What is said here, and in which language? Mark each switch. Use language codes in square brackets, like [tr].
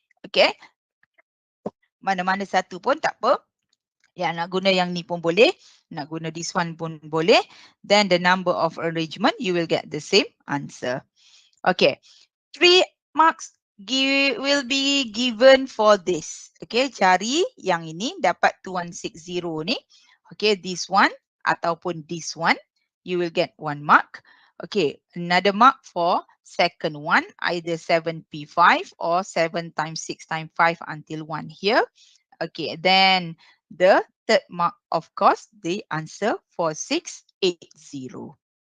[ms] Okay, mana-mana satu pun tak apa. Ya, nak guna yang ni pun boleh. Nak guna [en] this one [ms] pun boleh. [en] Then the number of arrangement, you will get the same answer. Okay, 3 marks will be given for this. [ms] Okay, cari yang ini dapat 2160 ni. [en] Okay, this one ataupun this one, you will get 1 mark. Okay, another mark for second one, either 7P5 or 7 times 6 times 5 until 1 here. Okay, then the third mark, of course, the answer for 680.